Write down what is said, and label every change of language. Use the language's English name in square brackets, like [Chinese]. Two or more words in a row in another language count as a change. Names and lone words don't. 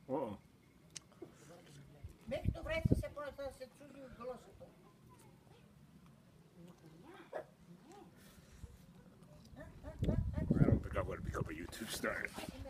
[Greek] Μέχρι το βράδυ θα σε τσούζει η γλώσσα του. [English] I don't think I'm going to become a YouTube star.